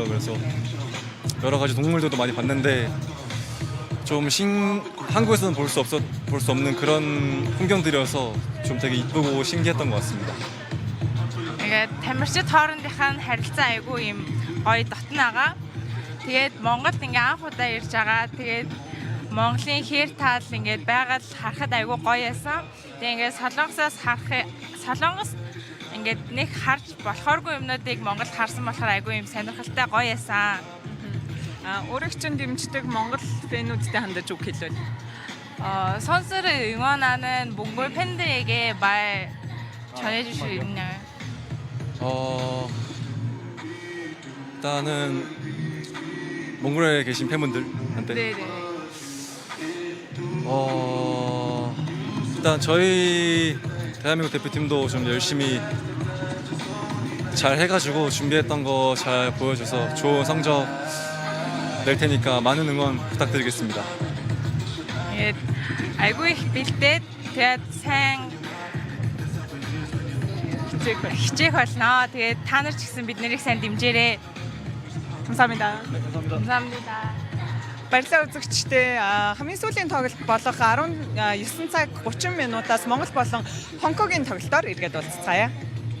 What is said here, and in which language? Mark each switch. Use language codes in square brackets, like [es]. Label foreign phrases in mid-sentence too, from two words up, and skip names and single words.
[ko] 그래서 여러 가지 동물들도 많이 봤는데 좀 한국에서는 볼 수 없는 그런 풍경들이어서 좀 되게 이쁘고 신기했던 것 같습니다. [mn] ингээд тамирчид хоорондынхаа нь харилцаа айгүй юм гоё дотнаагаа. Тэгээд Монголд ингээ анх удаа ирж байгаа. Тэгээд Монголын хээр таал ингээд байгаль харахад айгүй гоё байсан. Тэгээд ингээд Солонгос ингээд нэг харж болохооргүй юмнуудыг Монголд харсан болохоор айгүй юм сонирхолтой гоё байсан. Өөрөг чинь дэмждэг Монгол 팬үүдтэй хандаж үг хэлвэл. [ko] 선수를 응원하는 몽골 팬들에게 말 전해줄 수 있나요? 일단은 몽골에 계신 팬분들한테 네네. 일단 저희 대한민국 대표팀도 좀 열심히 잘 해가지고 준비했던 거 잘 보여줘서 좋은 성적 낼 테니까 많은 응원 부탁드리겠습니다. [mn] 알고 бэлдээд тэгээд сайн хичээх болно. Тэгээд та нар ч гэсэн бид нарыг сайн дэмжээрэй. [ko] 감사합니다. 감사합니다. [mn] Баярлалаа үзэгчдээ хамгийн сүүлийн тоглолт болох 19 цаг 30 минутаас Монгол болон Хонконгийн тоглолтоор эргээд уулзцаая.